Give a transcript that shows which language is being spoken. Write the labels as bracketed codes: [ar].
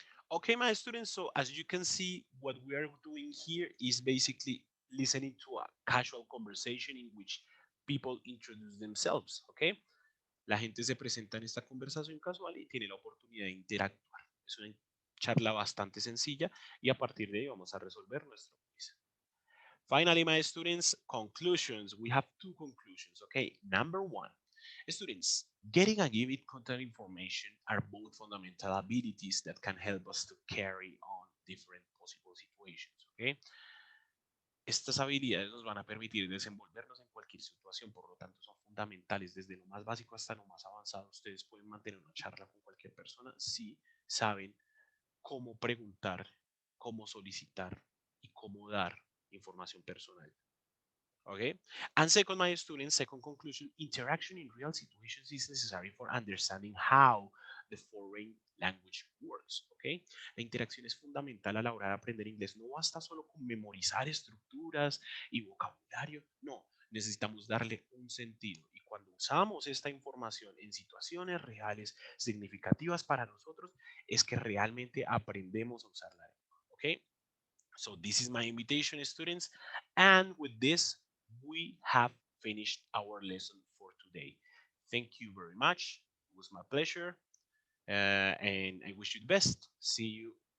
[en] Okay, my students, so as you can see, what we are doing here is basically listening to a casual conversation in which people introduce themselves, okay? [es] La gente se presenta en esta conversación casual y tiene la oportunidad de interactuar. Es una charla bastante sencilla y a partir de ahí vamos a resolver nuestro quiz. [en] Finally, my students, conclusions. We have two conclusions, okay? Number one, students, getting and giving content information are both fundamental abilities that can help us to carry on different possible situations, okay? [es] Estas habilidades nos van a permitir desenvolvernos en cualquier situación, por lo tanto son fundamentales desde lo más básico hasta lo más avanzado. Ustedes pueden mantener una charla con cualquier persona si saben cómo preguntar, cómo solicitar y cómo dar información personal. Okay. [en] And second, my students, second conclusion, interaction in real situations is necessary for understanding how the foreign language works. Okay. [es] La interacción es fundamental a la hora de aprender inglés. No basta solo con memorizar estructuras y vocabulario. No, necesitamos darle un sentido. Y cuando usamos esta información en situaciones reales significativas para nosotros, es que realmente aprendemos a usarla. Okay. [en] So this is my invitation, students. And with this, we have finished our lesson for today. Thank you very much. It was my pleasure. And I wish you the best. See you